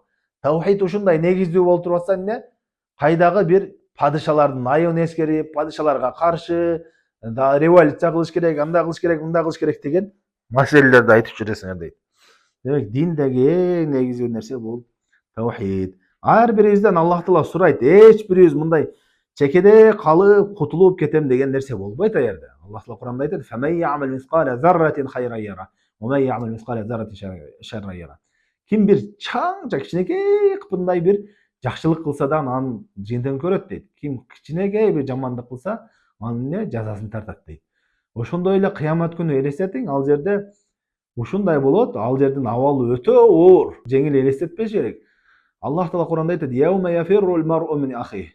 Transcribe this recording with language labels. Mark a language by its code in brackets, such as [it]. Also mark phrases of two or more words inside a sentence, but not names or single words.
[ky] Тавхид ушундай негиздүү болуп турбаса эмне? Кайдагы бир падышалардын айыбын эскерип, падышаларга каршы революция кылыш керек, андай кылыш керек, мындай кылыш керек деген маселелерди айтып жүрөсүңөр дейт. Демек диндеги эң негизги нерсе бул тавхид. Ар бирибизден Аллах Таала сурайт, эч бирибиз мындай чекеде калып кутулуп кетем деген нерсе болбойт а жерде. Аллах Таала Кур'анда айтат: [ar] "فمن يعمل مثقال ذرة خيرا يره ومن يعمل مثقال ذرة شرا يره." [ky] Ким бир чаңча кичинекей кыпындай бир жакшылык кылса да анын жыйынтыгын көрөт дейт. Ким кичинекей бир жамандык кылса, анын жазасын тартат дейт. Ошондой эле кыямат күнү элестетиң, ал жерде ушундай болот, ал жердин абалы өтө оор. Жеңил элестетпеш керек. Аллах Таала Кур'анда айтат: [ar] "يوم يفر المرء من أخيه."